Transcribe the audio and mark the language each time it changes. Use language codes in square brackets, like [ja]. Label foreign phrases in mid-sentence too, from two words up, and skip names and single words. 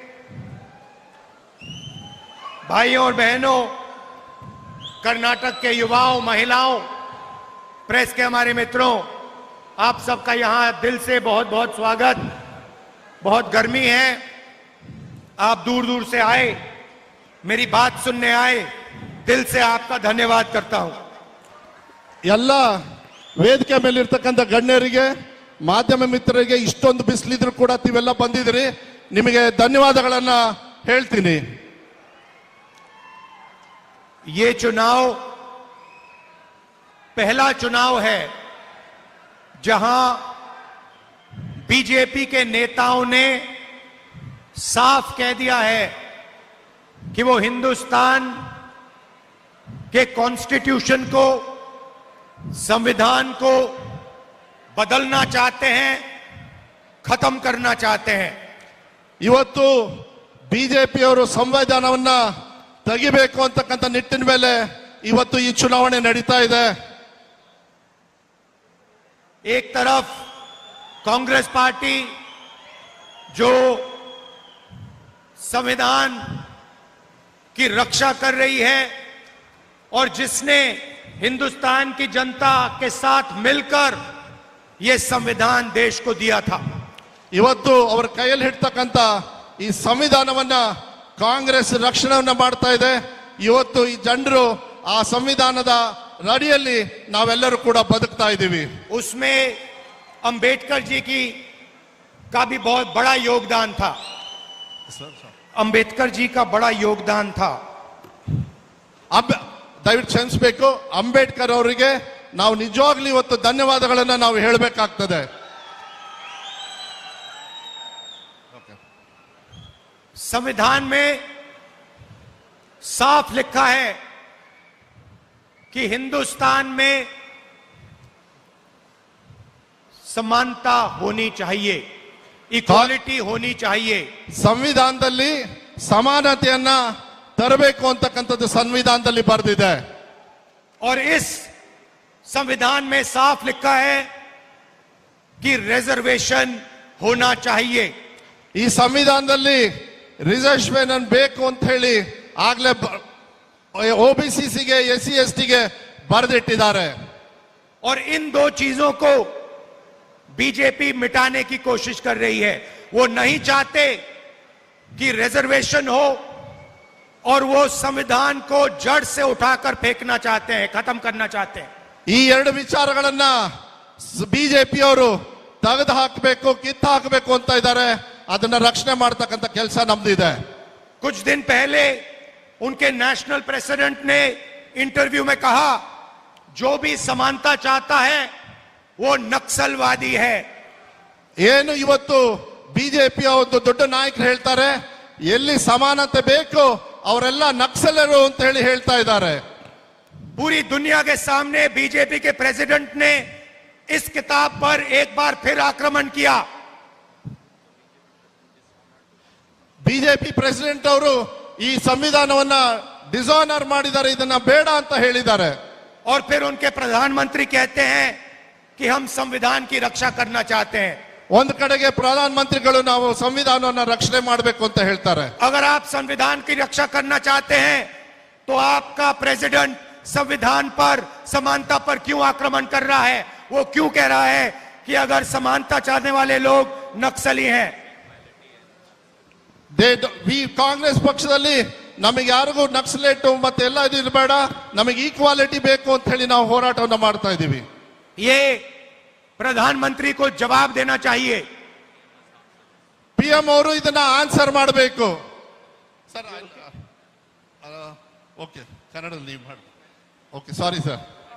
[hi] भाइयों और बहनों, कर्नाटक के युवाओं, महिलाओं, प्रेस के हमारे मित्रों, आप सबका यहां दिल से बहुत बहुत स्वागत। बहुत गर्मी है, आप दूर दूर से आए, मेरी बात सुनने आए, दिल से आपका धन्यवाद करता हूं। [kn] ಎಲ್ಲ ವೇದಿಕೆ ಮೇಲಿರ್ತಕ್ಕಂಥ ಗಣ್ಯರಿಗೆ ಮಾಧ್ಯಮ ಮಿತ್ರರಿಗೆ ಇಷ್ಟೊಂದು ಬಿಸಿಲಿದ್ರು ಕೂಡ ನೀವೆಲ್ಲ ಬಂದಿದ್ದೀರಿ, ನಿಮಗೆ ಧನ್ಯವಾದಗಳನ್ನ ಹೇಳ್ತೀನಿ। [hi] ये चुनाव पहला चुनाव है जहां बीजेपी के नेताओं ने साफ कह दिया है कि वो हिंदुस्तान के कॉन्स्टिट्यूशन को, संविधान को बदलना चाहते हैं, खत्म करना चाहते हैं। [kn] ಇವತ್ತು ಬಿಜೆಪಿಯವರು ಸಂವಿಧಾನವನ್ನ ತೆಗಿಬೇಕು ಅಂತಕ್ಕಂಥ ನಿಟ್ಟಿನ ಮೇಲೆ ಇವತ್ತು ಈ ಚುನಾವಣೆ ನಡೀತಾ ಇದೆ। [hi] एक तरफ कांग्रेस पार्टी जो संविधान की रक्षा कर रही है और जिसने हिंदुस्तान की जनता के साथ मिलकर यह संविधान देश को दिया था, [kn] ಇವತ್ತು ಅವರ ಕೈಯಲ್ಲಿ ಹಿಡ್ತಕ್ಕಂಥ ಈ ಸಂವಿಧಾನವನ್ನ ಕಾಂಗ್ರೆಸ್ ರಕ್ಷಣೆಯನ್ನ ಮಾಡ್ತಾ ಇದೆ। ಇವತ್ತು ಈ ಜನರು ಆ ಸಂವಿಧಾನದ ಅಡಿಯಲ್ಲಿ ನಾವೆಲ್ಲರೂ ಕೂಡ ಬದುಕ್ತಾ ಇದ್ದೀವಿ। [hi] उसमें अंबेडकर जी का भी बहुत बड़ा योगदान था, अंबेडकर जी का बड़ा योगदान था। [kn] ದಯವಿಟ್ಟು ಕ್ಷಮಿಸಬೇಕು, ಅಂಬೇಡ್ಕರ್ ಅವರಿಗೆ ನಾವು ನಿಜವಾಗ್ಲೂ ಇವತ್ತು ಧನ್ಯವಾದಗಳನ್ನ ನಾವು ಹೇಳಬೇಕಾಗ್ತದೆ। [hi] संविधान में साफ लिखा है कि हिंदुस्तान में समानता होनी चाहिए, इक्वालिटी होनी चाहिए। [kn] ಸಂವಿಧಾನದಲ್ಲಿ ಸಮಾನತೆಯನ್ನ ತರಬೇಕು ಅಂತಕ್ಕಂಥದ್ದು ಸಂವಿಧಾನದಲ್ಲಿ ಬರೆದಿದೆ। [hi] और इस संविधान में साफ लिखा है कि रिजर्वेशन होना चाहिए। [kn] ಈ ಸಂವಿಧಾನದಲ್ಲಿ ರಿಸರ್ವೇಶನ್ ಬೇಕು ಅಂತ ಹೇಳಿ ಆಗ್ಲೇ ಓಬಿಸಿಗೆ, ಎಸ್ಸಿ ಎಸ್ಟಿಗೆ ಬರೆದಿಟ್ಟಿದ್ದಾರೆ। [hi] और इन दो चीजों को बीजेपी मिटाने की कोशिश कर रही है। वो नहीं चाहते कि रिजर्वेशन हो और वो संविधान को जड़ से उठाकर फेंकना चाहते हैं, खत्म करना चाहते हैं। [kn] ಈ ಎರಡು ವಿಚಾರಗಳನ್ನ ಬಿಜೆಪಿಯವರು ತೆಗೆದು ಹಾಕಬೇಕು, ಕಿತ್ತು ಹಾಕಬೇಕು ಅಂತ ಇದ್ದಾರೆ। ಅದನ್ನ ರಕ್ಷಣೆ ಮಾಡತಕ್ಕಂಥ ಕೆಲಸ ನಮ್ದಿದೆ। [hi] कुछ दिन पहले उनके [en] national president [hi] ने इंटरव्यू में कहा, जो भी समानता चाहता है वो नक्सलवादी है। [kn] ಏನು ಇವತ್ತು ಬಿಜೆಪಿಯ ಒಂದು ದೊಡ್ಡ ನಾಯಕರು ಹೇಳ್ತಾರೆ, ಎಲ್ಲಿ ಸಮಾನತೆ ಬೇಕು ಅವರೆಲ್ಲ ನಕ್ಸಲರು ಅಂತ ಹೇಳಿ ಹೇಳ್ತಾ ಇದ್ದಾರೆ। [hi] पूरी दुनिया के सामने बीजेपी के प्रेसिडेंट ने इस किताब पर एक बार फिर आक्रमण किया। [kn] ಬಿಜೆಪಿ ಪ್ರೆಸಿಡೆಂಟ್ ಅವರು ಈ ಸಂವಿಧಾನವನ್ನ ಡಿಸಾನರ್ ಮಾಡಿದ್ದಾರೆ, ಇದನ್ನ ಬೇಡ ಅಂತ ಹೇಳಿದ್ದಾರೆ। [hi] और फिर उनके प्रधानमंत्री कहते हैं कि हम संविधान की रक्षा करना चाहते हैं। [kn] ಒಂದು ಕಡೆಗೆ ಪ್ರಧಾನ ಮಂತ್ರಿಗಳು ನಾವು ಸಂವಿಧಾನವನ್ನ ರಕ್ಷಣೆ ಮಾಡಬೇಕು ಅಂತ ಹೇಳ್ತಾರೆ। [hi] अगर आप संविधान की रक्षा करना चाहते हैं तो आपका प्रेसिडेंट संविधान पर, समानता पर क्यों आक्रमण कर रहा है? वो क्यों कह रहा है कि अगर समानता चाहने वाले लोग नक्सली हैं? [kn] ಕಾಂಗ್ರೆಸ್ ಪಕ್ಷದಲ್ಲಿ ನಮಗೆ ಯಾರಿಗೂ ನಕ್ಸಲೇಟ್ ಮತ್ತೆ ಎಲ್ಲ ಇದು ಇರಬೇಡ, ನಮಗೆ ಈಕ್ವಾಲಿಟಿ ಬೇಕು ಅಂತ ಹೇಳಿ ನಾವು ಹೋರಾಟವನ್ನ ಮಾಡ್ತಾ ಇದ್ದೀವಿ। [hi] ये प्रधानमंत्री को जवाब देना चाहिए। [kn] ಪಿಎಂ ಅವರು ಇದನ್ನ ಆನ್ಸರ್ ಮಾಡಬೇಕು। [en] sir okay, [kn] ಕನ್ನಡದಲ್ಲಿ ಮಾಡಿ। [en] Okay, sorry sir.